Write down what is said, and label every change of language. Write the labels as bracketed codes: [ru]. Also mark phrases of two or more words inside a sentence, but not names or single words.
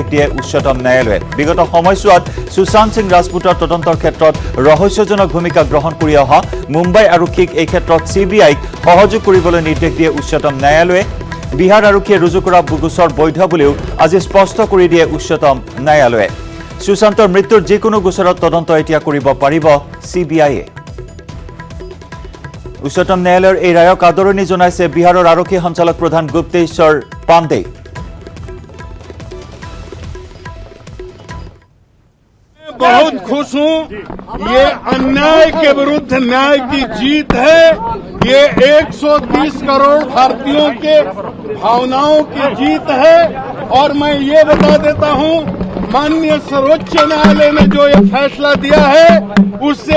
[as] দিয়ে উচ্চতম ন্যায়ালয়ে বিগত সময়ছোৱাত সুশান্ত সিং ৰাজপুতৰ তদন্তৰ ক্ষেত্ৰত ৰহস্যজনক ভূমিকা গ্ৰহণ কৰি অহা মুম্বাই আৰক্ষীক এই ক্ষেত্ৰত সিবিআইক সহযোগ কৰিবলৈ নিৰ্দেশ দিয়ে উচ্চতম ন্যায়ালয়ে বিহাৰ আৰক্ষীয়ে ৰুজু কৰা গোচৰ বৈধ বুলিও আজি স্পষ্ট কৰি দিয়ে উচ্চতম ন্যায়ালয়ে সুশান্তৰ মৃত্যুৰ যিকোনো গোচৰত তদন্ত এতিয়া কৰিব পাৰিব সিবিআইয়ে উচ্চতম ন্যায়ালয়ৰ এই ৰায়ক আদৰণি জনাইছে বিহাৰৰ আৰক্ষী সঞ্চালক প্ৰধান গুপ্তেশ্বৰ पांडे [hi] बहुत खुश हूं ये अन्याय के विरुद्ध न्याय की जीत है ये 130 करोड़ भारतीयों के भावनाओं की जीत है और मैं ये बता देता हूं माननीय सर्वोच्च न्यायालय ने जो ये फैसला दिया है उससे